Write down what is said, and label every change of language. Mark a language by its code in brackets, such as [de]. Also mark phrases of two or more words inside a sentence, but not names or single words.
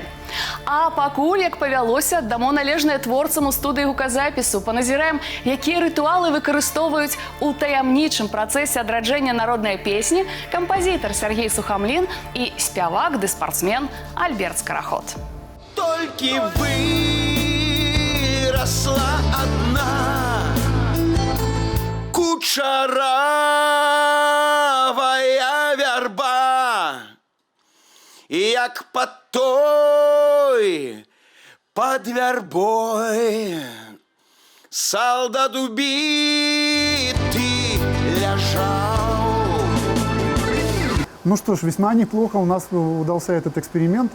[be] А пакуль, як павялося, дамо належнае творцам у студыі гуказапісу, паназіраем, якія рытуалы выкарыстоўваюць у таямнічым працэсе адраджэння народнай песні кампазітар Сергей Сухамлін і спявак ды спартсмен Альберт Скараход. [ru] Толькі выросла одна [be] кучаравая вярба, [ru] і як под той, под вярбой солдат убитый лежал. Ну что ж, весьма неплохо у нас удался этот эксперимент.